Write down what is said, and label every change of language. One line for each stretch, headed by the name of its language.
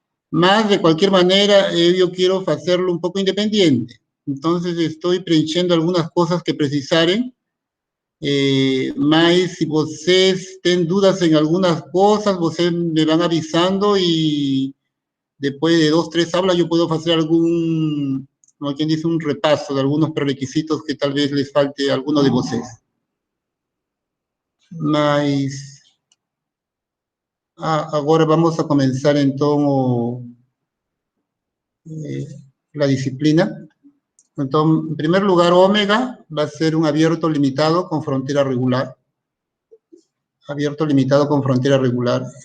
Spanish: Más, de cualquier manera, yo quiero hacerlo un
Portuguese: pouco
Spanish: independiente. Entonces, estoy
Portuguese: preenchendo
Spanish: algunas cosas que
Portuguese: precisarem. Mas, se vocês têm dúvidas em algumas coisas, vocês me vão avisando e depois de 2, 3 aulas eu posso fazer algum, como quem diz, um repasso de alguns pré-requisitos que talvez
Spanish: les falte a alguno de
Portuguese: vocês. Mas, agora vamos a começar então a disciplina. Então, em primeiro lugar, ômega vai ser um
Spanish: abierto limitado
Portuguese: com fronteira regular.
Spanish: Abierto limitado con frontera regular.